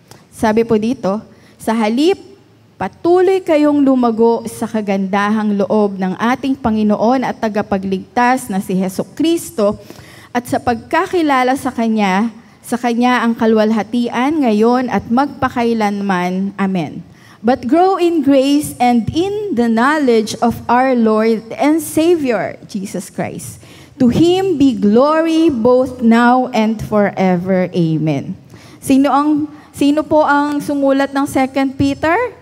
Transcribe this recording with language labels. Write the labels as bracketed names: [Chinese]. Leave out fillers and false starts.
[Filipino] Sabi po dito, sa halip, patuloy kayong lumago sa kagandahang loob ng ating Panginoon at tagapagligtas na si Hesukristo at sa pagkakilala sa Kanya ang kalwalhatian ngayon at magpakailanman. Amen. [English] But grow in grace and in the knowledge of our Lord and Savior, Jesus Christ. To Him be glory both now and forever. Amen. [Filipino] Sino po ang sumulat ng 2 Peter?